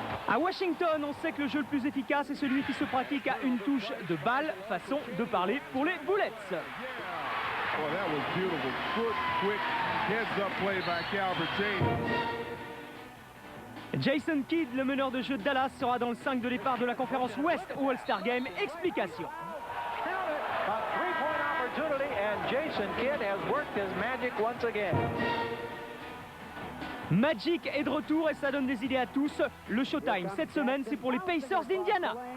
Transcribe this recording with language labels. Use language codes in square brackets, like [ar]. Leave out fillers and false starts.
[fr] À Washington, on sait que le jeu le plus efficace est celui qui se pratique à une touche de balle, façon de parler pour les Bullets. [en] Well, that was beautiful. Good, quick, heads-up play by Calvert James. [fr] Jason Kidd, le meneur de jeu de Dallas, sera dans le 5 de départ de la conférence Ouest au All-Star Game. Explication. [en] A three-point opportunity, and Jason Kidd has worked his magic once again. [fr] Magic est de retour et ça donne des idées à tous. Le Showtime cette semaine, c'est pour les Pacers d'Indiana.